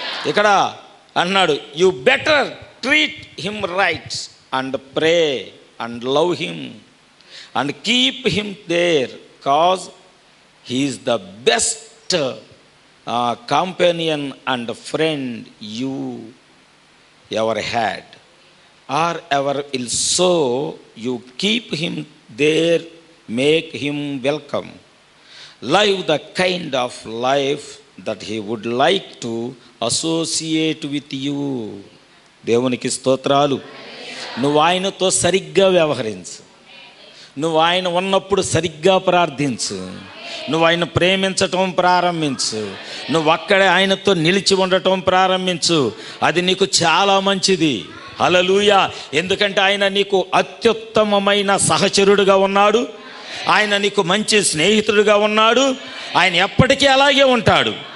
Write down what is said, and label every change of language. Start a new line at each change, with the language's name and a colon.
Telugu: ఇక్కడ అన్నాడు,
English: You better treat him right and pray and love him and keep him there, cause he is the best companion and friend you ever had or ever will. So you keep him there, make him welcome, live the kind of life that he would like to associate with you.
Telugu: దేవునికి స్తోత్రాలు. నువ్వు ఆయనతో సరిగ్గా వ్యవహరించు, నువ్వు ఆయన ఉన్నప్పుడు సరిగ్గా ప్రార్థించు, నువ్వు ఆయన ప్రేమించటం ప్రారంభించు, నువ్వు అక్కడే ఆయనతో నిలిచి ఉండటం ప్రారంభించు. అది నీకు చాలా మంచిది. హల్లెలూయా. ఎందుకంటే ఆయన నీకు అత్యుత్తమమైన సహచరుడుగా ఉన్నాడు, ఆయన నీకు మంచి స్నేహితుడిగా ఉన్నాడు, ఆయన ఎప్పటికీ అలాగే ఉంటాడు.